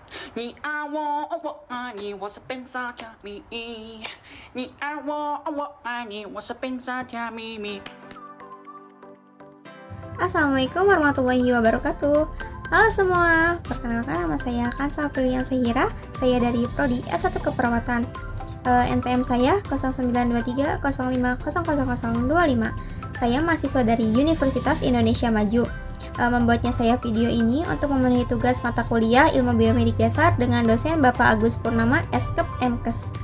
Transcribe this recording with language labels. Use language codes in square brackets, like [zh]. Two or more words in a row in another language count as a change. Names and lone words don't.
[zh] 你爱我，我爱你，我是本傻甜蜜。你爱我，我爱你，我是本傻甜蜜。 [ar] السلام عليكم ورحمة الله وبركاته. [id] Halo semua, perkenalkan nama saya Kansa Pilihan Sehira. Saya dari Prodi S1 Keperawatan. NPM saya 092305000025. Saya mahasiswa dari Universitas Indonesia Maju. Membuatnya saya video ini untuk memenuhi tugas mata kuliah Ilmu Biomedik Dasar dengan dosen Bapak Agus Purnama, Eskep Mkes.